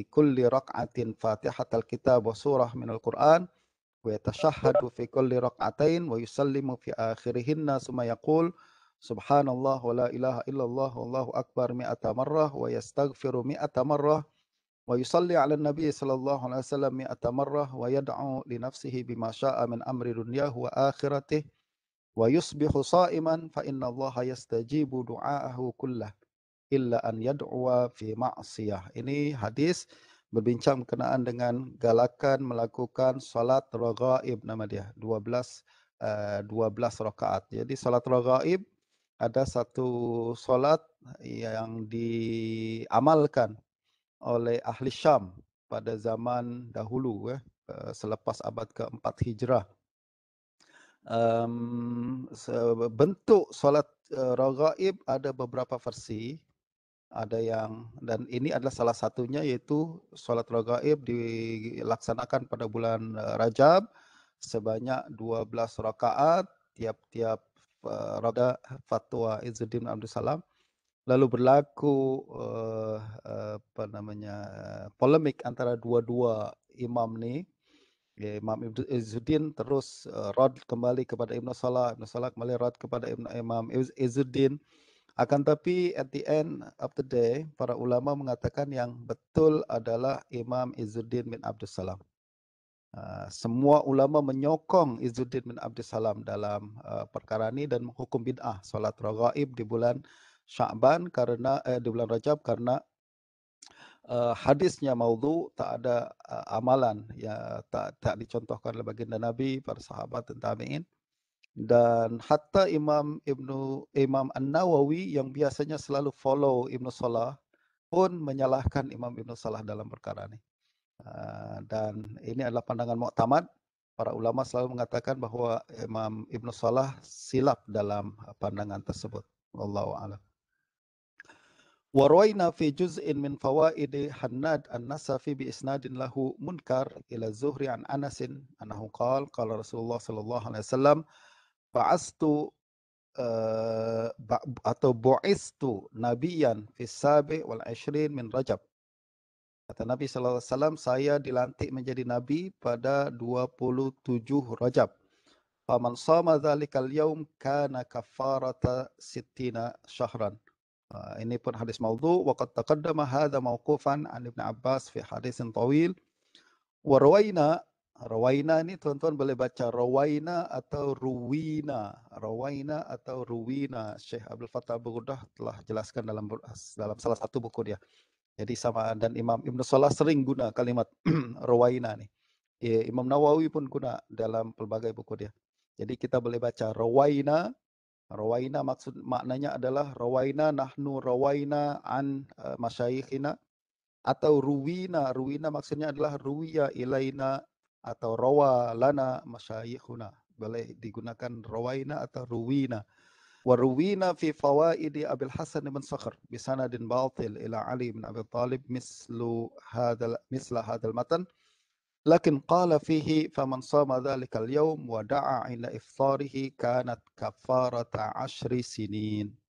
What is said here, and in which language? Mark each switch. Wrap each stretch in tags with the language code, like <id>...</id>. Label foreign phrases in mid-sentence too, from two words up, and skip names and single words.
<ar>كل ركعة فاتحة الكتاب وسورة من القرآن ويتشهد في كل ركعتين ويسلم في آخرهن ثم يقول سبحان الله ولا إله إلا الله والله أكبر 100 مرة ويستغفر 100 مرة ويصلي على النبي صلى الله عليه وسلم 100 مرة ويدعو لنفسه بما شاء من أمر دنياه وآخرته ويصبح صائما فإن الله يستجيب دعاءه كله إلا أن يدعو في معصية.</ar> <ms>Ini hadis berbincang berkenaan dengan galakan melakukan salat raghaib, nama dia 12 rakaat. Jadi salat raghaib ada satu salat yang diamalkan oleh ahli Syam pada zaman dahulu selepas abad keempat Hijrah. Bentuk salat raghaib ada beberapa versi. Ada yang, dan ini adalah salah satunya, yaitu sholat raghaib dilaksanakan pada bulan Rajab sebanyak 12 rakaat tiap-tiap rakaat. Fatwa Izzuddin bin Abdul Salam. Lalu berlaku polemik antara dua-dua imam nih. Imam Izzuddin terus rad kembali kepada Ibnu Salah kembali rad kepada Imam Izzuddin. Akan tapi</ms> <en>at the end of the day,</en> <ms>para ulama mengatakan yang betul adalah Imam Izzuddin bin Abdul Salam. Semua ulama menyokong Izzuddin bin Abdul Salam dalam perkara ini dan menghukum bid'ah salat raghaib di bulan Sya'ban karena di bulan Rajab karena hadisnya maudhu, tak ada amalan ya, tak dicontohkan oleh baginda Nabi, para sahabat dan tabi'in. Dan hatta Imam An-Nawawi yang biasanya selalu follow Ibnu Salah pun menyalahkan Imam Ibnu Salah dalam perkara ini. Dan ini adalah pandangan mu'tamad. Para ulama selalu mengatakan bahwa Imam Ibnu Salah silap dalam pandangan tersebut.</ms> <ar>والله أعلم. وروينا في جزء من فوائد هناد النسفي بإسناد له منكر إلى الزهري عن أنس أنه قال رسول الله صلى الله عليه وسلم بعثت atau بعثت نبيا في سابع والعشرين من رجب.</ar> <ms>Kata Nabi</ms> <ar>صلى الله عليه وسلم,</ar> <ms>saya dilantik menjadi nabi pada 27 Rajab.</ms> <ar>فمن صام ذلك اليوم كان كفارة ستين شهرا.</ar> <ms>Ini pun hadis maudhu</ms> <ar>وقد تقدم هذا موقوفا عن ابن عباس في حديث طويل. وروينا</ar> <ms>ini tuan-tuan boleh baca rawaina atau ruwina. Rawaina atau ruwina. Syekh Abdul Fattah Bughdah telah jelaskan dalam salah satu buku dia. Jadi sama, dan Imam Ibnu Salah sering guna kalimat rawaina nih. Imam Nawawi pun guna dalam pelbagai buku dia. Jadi kita boleh baca rawaina. Rawaina maknanya adalah</ms> <ar>روينا نحن روينا عن مشايخنا,</ar> <ms>atau ruwina. Ruwina maksudnya adalah</ms> <ar>روي إلينا</ar> <ms>atau</ms> <ar>روى لنا مشايخنا.</ar> <ms>Boleh digunakan rawaina atau ruwina.</ms> <ar>وروينا في فوائد أبي الحسن بن صخر بسند باطل إلى علي بن أبي طالب مثل هذا المتن. لكن قال فيه فمن صام ذلك اليوم ودعا إلى إفطاره كانت كفارة 10 سنين.</ar>